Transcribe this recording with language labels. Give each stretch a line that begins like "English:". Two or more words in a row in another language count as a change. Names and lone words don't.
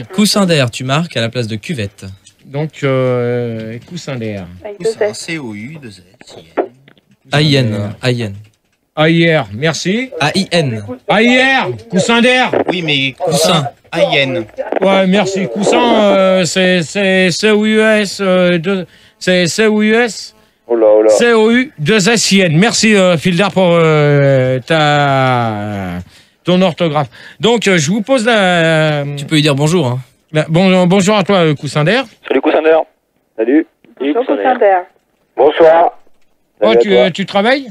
French: Coussin d'air, tu marques à la place de Cuvette. Donc, Coussin d'air. Coussin, C-O-U-2-S. A-I-N. AIR, merci. A-I-N. AIR, Coussin d'air. Oui, mais coussin. A-I-N. Ouais, merci. Coussin, c'est C-O-U-S. C'est C-O-U-S. Oh là. C-O-U-2-S-I-N. Merci, Fildar, pour ton orthographe. Donc, je vous pose la... Tu peux lui dire bonjour. Hein. Bonjour à toi, Coussin d'air. Salut Coussin d'air. Salut. Bonjour, Coussin d'air. Bonsoir. Oh, tu travailles?